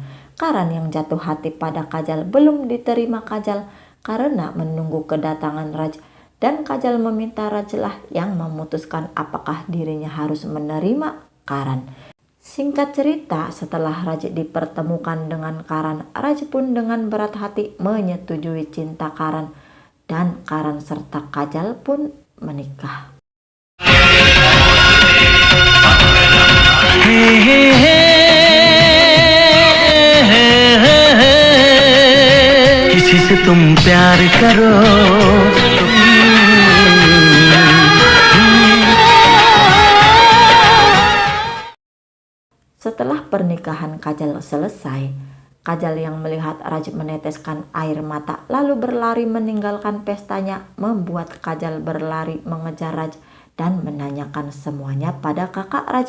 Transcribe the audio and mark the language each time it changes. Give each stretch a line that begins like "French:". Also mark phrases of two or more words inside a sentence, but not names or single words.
Indonesian: Karan yang jatuh hati pada Kajal belum diterima Kajal karena menunggu kedatangan Raj, dan Kajal meminta Raj lah yang memutuskan apakah dirinya harus menerima Karan. Singkat cerita, setelah Raj dipertemukan dengan Karan, Raj pun dengan berat hati menyetujui cinta Karan, dan Karan serta Kajal pun menikah.
Hindi: किसी से तुम प्यार करो तो
Indonesian: Setelah pernikahan Kajal selesai, Kajal yang melihat Raj meneteskan air mata lalu berlari meninggalkan pestanya membuat Kajal berlari mengejar Raj dan menanyakan semuanya pada kakak Raj.